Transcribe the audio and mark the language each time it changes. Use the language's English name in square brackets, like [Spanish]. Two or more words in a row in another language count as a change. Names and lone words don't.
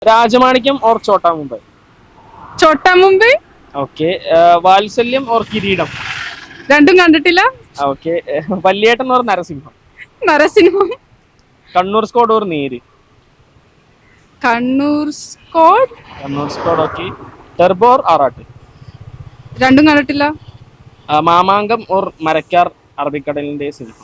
[Hindi] राजमाणिक्यम और छोटा मुंबई. छोटा मुंबई. ओके. वात्सल्यम और किरीടം. [Malayalam] രണ്ടും കണ്ടിട്ടില്ല. [Hindi] ഓക്കെ. വല്യേട്ടൻ और നരസിംഹം. [Malayalam] നരസിംഹം. [Hindi] കണ്ണൂർ സ്ക്വാഡ് और നീര്. [Malayalam] കണ്ണൂർ സ്ക്വാഡ്. [Hindi] കണ്ണൂർ സ്ക്വാഡ്. ഓക്കെ. ടർബോ और ആറാട്ട്. [Malayalam] രണ്ടും കണ്ടിട്ടില്ല. [Hindi] മാമാങ്കം और മരക്കാർ അറബിക്കടലിന്റെ സിംഹം.